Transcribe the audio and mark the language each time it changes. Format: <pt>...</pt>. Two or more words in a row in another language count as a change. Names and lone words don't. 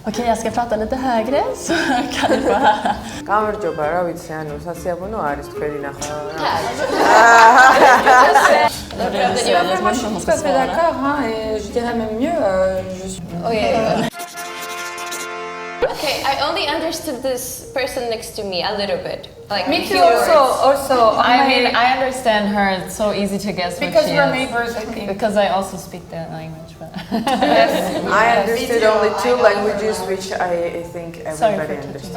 <sv>Okej, jag ska prata lite högre så kan du få höra.</sv> <ka>გამარჯობა, რა ვიცი, ანუ სასიამოვნო არის თქვენი ნახვა.</ka> <fr>Je suis pas d'accord, hein, et je dirais même mieux.</fr> <en>Okay, I only understood this person next to me a little bit. Like Me too. Also. I mean, I understand her. It's so easy to guess what because she we're is. neighbors, I think. Because I also speak that language. But I understood only two languages, which I think everybody understands.</en>